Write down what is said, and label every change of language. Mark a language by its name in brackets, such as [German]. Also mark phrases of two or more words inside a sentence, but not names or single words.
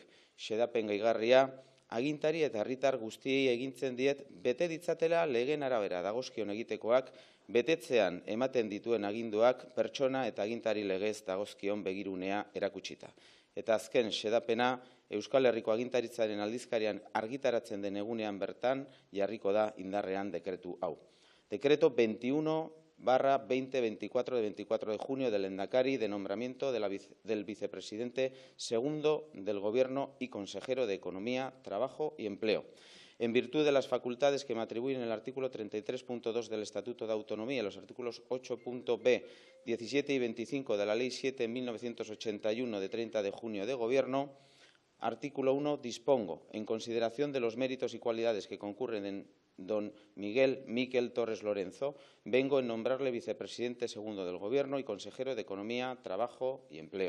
[Basque] Xedapen gehigarria, agintari eta herritar guztiei egintzen diet bete ditzatela legeen arabera dagozkion egitekoak, betetzean ematen dituen aginduak pertsona eta agintari legez dagozkion begirunea erakutsita. Eta azken xedapena, Euskal Herriko agintaritzaren aldizkarian argitaratzen den egunean bertan jarriko da indarrean dekretu hau. [Spanish] Decreto 21/2024 de 24 de junio del Lehendakari de nombramiento del vicepresidente segundo del Gobierno y consejero de Economía, Trabajo y Empleo. En virtud de las facultades que me atribuyen el artículo 33.2 del Estatuto de Autonomía y los artículos 8.b, 17 y 25 de la Ley 7/1981 de 30 de junio de Gobierno, artículo 1, dispongo, en consideración de los méritos y cualidades que concurren en don Miquel Torres Lorenzo, vengo en nombrarle vicepresidente segundo del Gobierno y consejero de Economía, Trabajo y Empleo.